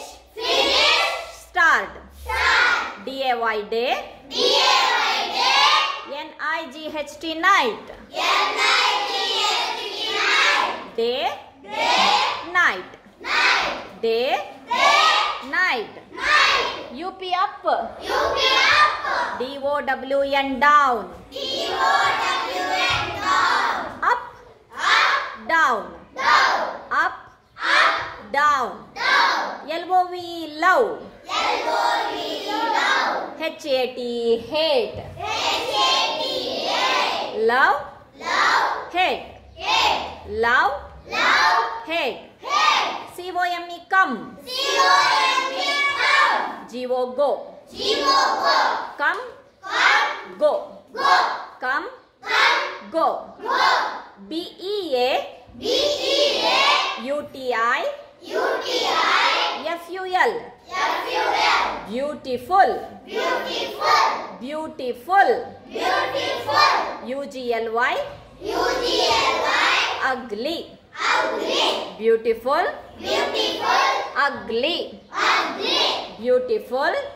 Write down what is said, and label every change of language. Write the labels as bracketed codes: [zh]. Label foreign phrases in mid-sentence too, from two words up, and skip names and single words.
[en] Start. D-A-Y, day. N-I-G-H-T, night. Day. Night. Day. Night. U-P, up. D-O-W-N, down. Up. Down. Up. Down. L-O-V-E, love. H-A-T, hate. Love. Hate. Love. Hate. C-O-M-E, come. G-O, go. Come. Go. Come. Go. B-E-A. U-T-I. F-U-L. Beautiful. U-G-L-Y. Ugly. Beautiful. Ugly. Beautiful.